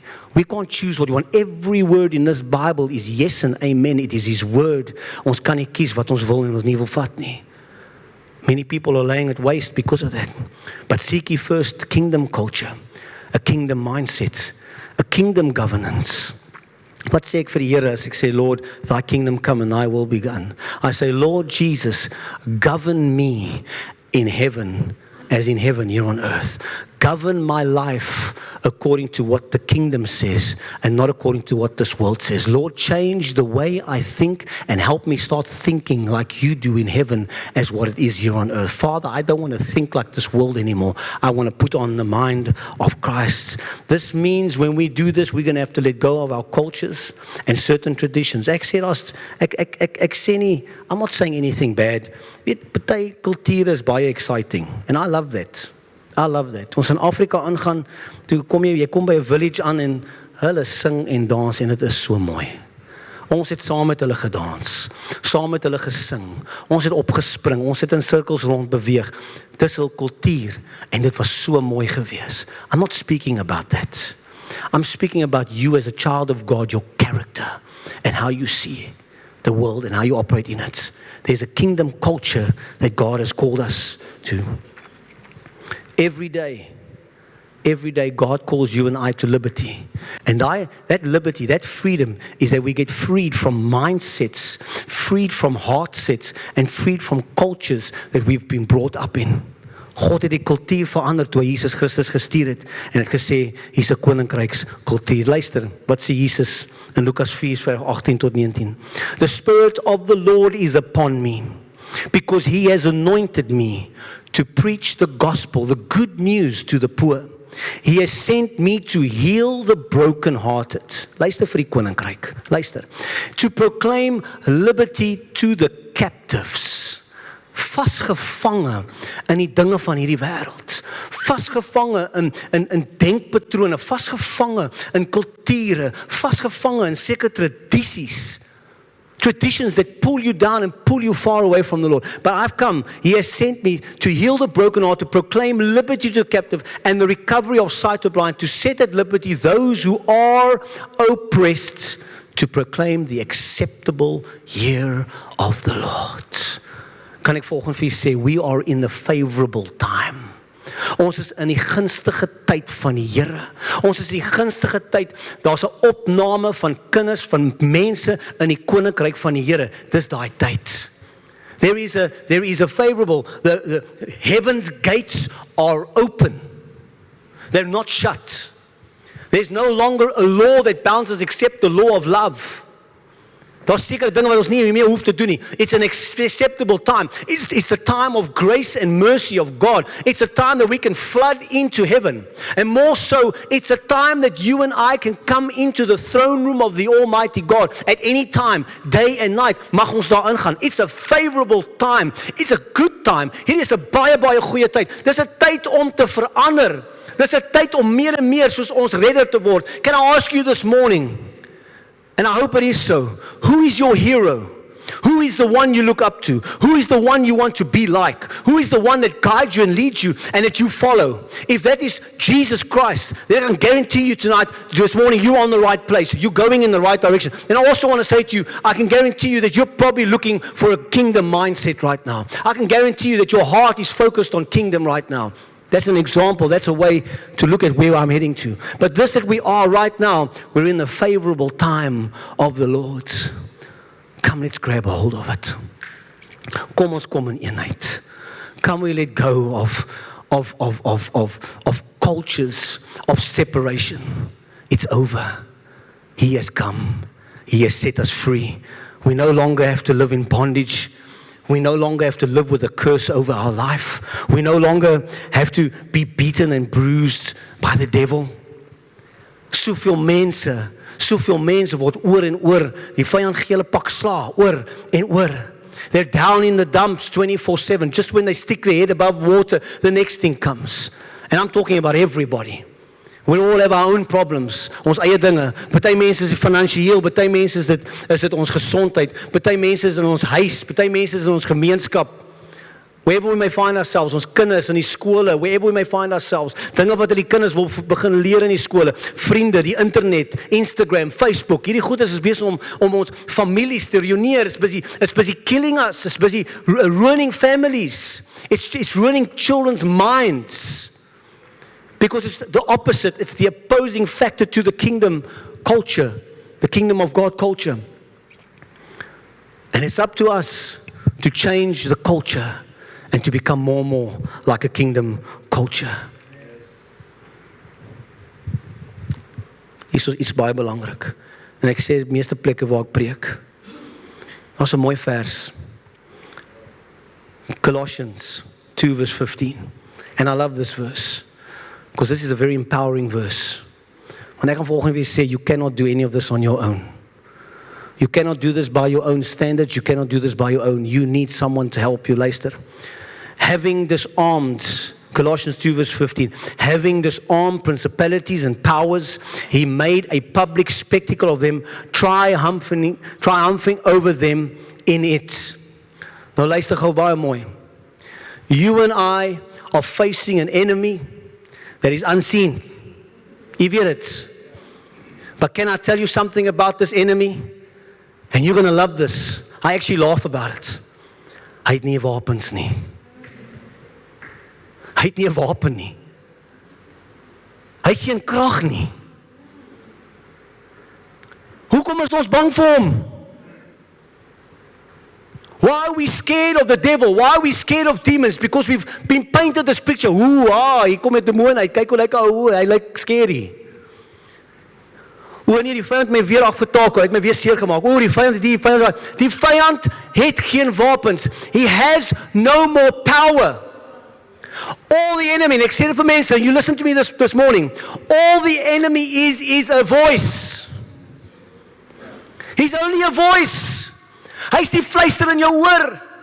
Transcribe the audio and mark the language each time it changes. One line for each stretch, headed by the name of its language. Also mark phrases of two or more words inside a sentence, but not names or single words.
English: We can't choose what we want. Every word in this Bible is yes and amen. It is his word.
Afrikaans: Ons kan nie kies wat ons wil en ons nie wil vat nie.
English: Many people are laying at waste because of that. But seek ye first kingdom culture, a kingdom mindset, a kingdom governance.
Afrikaans: Wat sê ek vir die Here as ek sê,
English: Lord, thy kingdom come and thy will be done? I say, Lord Jesus, govern me in heaven as in heaven here on earth. Govern my life according to what the kingdom says and not according to what this world says. Lord, change the way I think and help me start thinking like you do in heaven as what it is here on earth. Father, I don't want to think like this world anymore. I want to put on the mind of Christ. This means when we do this, we're going to have to let go of our cultures and certain traditions.
Afrikaans: Ek sê nie,
English: I'm not saying anything bad.
Afrikaans: Weet, party kultuur is baie exciting.
English: And I love that. I love that.
Afrikaans: Ons in Afrika aangaan, toe kom jy kom by 'n village aan en hulle sing en dans en dit is so mooi. Ons het saam met hulle gedans, saam met hulle gesing. Ons het opgespring, ons het in sirkels rond beweeg. Dis hul kultuur en dit was so mooi gewees.
English: I'm not speaking about that. I'm speaking about you as a child of God, your character and how you see the world and how you operate in it. There's a kingdom culture that God has called us to. Every day, God calls you and I to liberty. And that liberty, that freedom is that we get freed from mindsets, freed from heart sets, and freed from cultures that we've been brought up in.
Afrikaans: God het die kultuur verander toe hy Jesus Christus gestuur het en het gesê, hier's 'n koninkrykskultuur. Luister, wat sê Jesus in Lukas 4 vers 18 tot 19?
English: The Spirit of the Lord is upon me, because he has anointed me to preach the gospel, the good news to the poor. He has sent me to heal the brokenhearted.
Afrikaans: Luister vir die koninkryk. Luister.
English: To proclaim liberty to the captives.
Afrikaans: Vasgevange in die dinge van hierdie wêreld. Vasgevange in denkpatrone, vasgevange in kulture, vasgevange in sekere tradisies.
English: Traditions that pull you down and pull you far away from the Lord. But I've come, he has sent me to heal the broken heart, to proclaim liberty to the captive and the recovery of sight to blind, to set at liberty those who are oppressed, to proclaim the acceptable year of the Lord.
Afrikaans: Kan ek volgende vir sê,
English: we are in the favorable time.
Afrikaans: Ons is in die gunstige tyd van die Here. Ons is in die gunstige tyd, daar's 'n opname van kinders, van mense in die koninkryk van die Here. Dis daai tyd.
English: There is a favorable, the heaven's gates are open. They're not shut. There's no longer a law that bounds us except the law of love.
Afrikaans: Daar's sekere dinge wat ons nie meer hoef te doen nie.
English: It's an acceptable time. It's a time of grace and mercy of God. It's a time that we can flood into heaven. And more so, it's a time that you and I can come into the throne room of the Almighty God at any time, day and night.
Afrikaans: Mag ons daar ingaan.
English: It's a favorable time. It's a good time.
Afrikaans: Hier is 'n baie goeie tyd. Dis 'n tyd om te verander. Dis 'n tyd om meer en meer soos ons redder te word.
English: Can I ask you this morning? And I hope it is so. Who is your hero? Who is the one you look up to? Who is the one you want to be like? Who is the one that guides you and leads you and that you follow? If that is Jesus Christ, then I can guarantee you tonight, this morning, you're on the right place. You're going in the right direction. And I also want to say to you, I can guarantee you that you're probably looking for a kingdom mindset right now. I can guarantee you that your heart is focused on kingdom right now. That's an example. That's a way to look at where I'm heading to. But this that we are right now, we're in the favorable time of the Lord. Come, let's grab a hold of it.
Afrikaans: Kom ons kom in eenheid.
English: Come we let go of cultures of separation. It's over. He has come. He has set us free. We no longer have to live in bondage. We no longer have to live with a curse over our life. We no longer have to be beaten and bruised by the devil. Soveel mense word oor en oor, die vyand gee hulle pak sla, oor en oor. They're down in the dumps 24/7. Just when they stick their head above water, the next thing comes. And I'm talking about everybody. We all have our own problems,
Afrikaans: ons eie dinge. Party mense is finansiëel, party mense is dit ons gesondheid, party mense is in ons huis, party mense is in ons gemeenskap.
English: Wherever we may find ourselves,
Afrikaans: ons kinders in die skole,
English: wherever we may find ourselves,
Afrikaans: dinge wat die kinders wil begin leer in die skole, vriende, die internet, Instagram, Facebook, hierdie goedes is besig om ons families te ruïneer,
English: is busy killing us, is busy ruining families, it's ruining children's minds. Because it's the opposite. It's the opposing factor to the kingdom culture, the kingdom of God culture. And it's up to us to change the culture and to become more and more like a kingdom culture.
Afrikaans: Hier is iets baie belangrik. En ek sê die meeste plekke waar ek preek. Daar's 'n mooi vers.
English: Colossians 2 verse 15. And I love this verse. Because this is a very empowering verse.
Afrikaans: Want ek gaan volgende weer sê,
English: you cannot do any of this on your own. You cannot do this by your own standards. You cannot do this by your own. You need someone to help you.
Afrikaans: Luister.
English: Having disarmed, Colossians 2 verse 15, having disarmed principalities and powers, he made a public spectacle of them, triumphing over them in it.
Afrikaans: Nou luister gou baie mooi.
English: You and I are facing an enemy that is unseen. You get it. But can I tell you something about this enemy? And you're going to love this. I actually laugh about it.
Afrikaans: Hy het nie 'n wapens nie. Hy het nie 'n wapen nie. Hy het geen krag nie. Hoekom is ons bang vir hom?
English: Why are we scared of the devil? Why are we scared of demons? Because we've been painted this picture.
Afrikaans: Hier kom 'n demoon uit. Kyk hoe lyk hy lyk scary. Nee, die vyand het my weer afgetakel, hy het my weer seer gemaak. Die vyand het die vyand het geen wapens.
English: He has no more power. All the enemy, and
Afrikaans: ek sê dit vir mense,
English: you listen to me this morning, all the enemy is a voice. He's only a voice.
Afrikaans: Hy is die fluister in jou oor.